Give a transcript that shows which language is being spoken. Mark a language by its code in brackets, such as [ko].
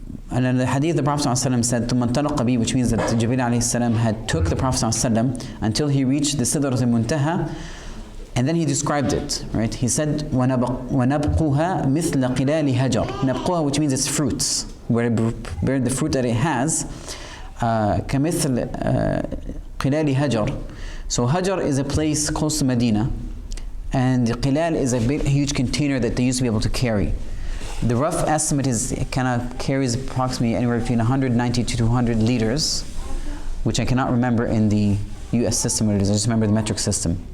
[en] And in the hadith, the Prophet ﷺ said, [ar] ثُمَّ انطَلَقَ بِي, [en] which means that Jibreel alayhi salam had took the Prophet ﷺ until he reached the Sidrat al-Muntaha. And then he described it, right? He said, [ar] وَنَبْقُهَا مِثْلَ قِلَالِ هَجَرٍ. [en] Nabquha, which means it's fruits, where the fruit that it has, [ar] كَمِثْلَ قِلَالِ هَجَرٍ. [en] So Hajar is a place close to Medina, and Qilal is a big, huge container that they used to be able to carry. The rough estimate is it kind of carries approximately anywhere between 190 to 200 liters, which I cannot remember in the US system what it is. I just remember the metric system.